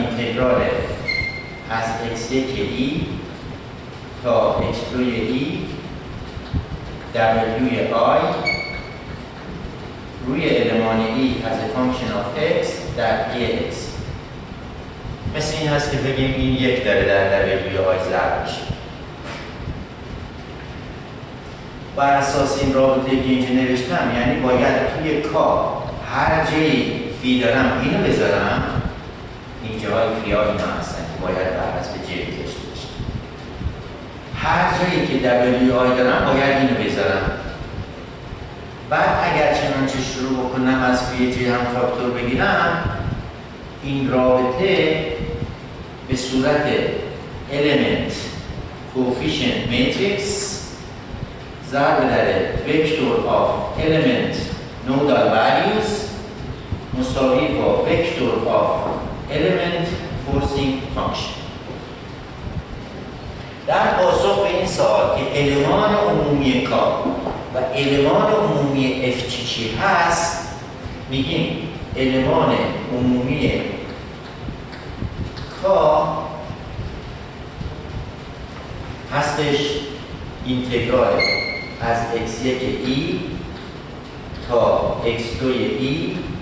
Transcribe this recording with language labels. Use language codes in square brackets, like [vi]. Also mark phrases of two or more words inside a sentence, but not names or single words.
[fa] انتگرال از x1 e تا x2 e w i روی المان e [en] as a function of x [fa] در ax. مثل این هست که بگیم این یک داره در w i ضرب میشه. بر اساس این رابطه که اینجا نوشتم، یعنی باید توی کار هر جایی فی دارم اینو بذارم، این جاهای فی ها اینا هستن که باید بر حسب جی کشته بشه. هر جایی که w i دارم باید اینو بذارم. بعد اگر چنانچه شروع بکنم از فی جی هم فاکتور بگیرم، این رابطه به صورت [en] element coefficient matrix [fa] ضرب در [en] vector of element nodal values [fa] مساوی با [en] vector of element forcing function. [fa] در پاسخ به این سوال که المان عمومی کا و المان عمومی اف چی هست، میگیم المان عمومی کا هستش اینتگرال از x1 e تا x2 e.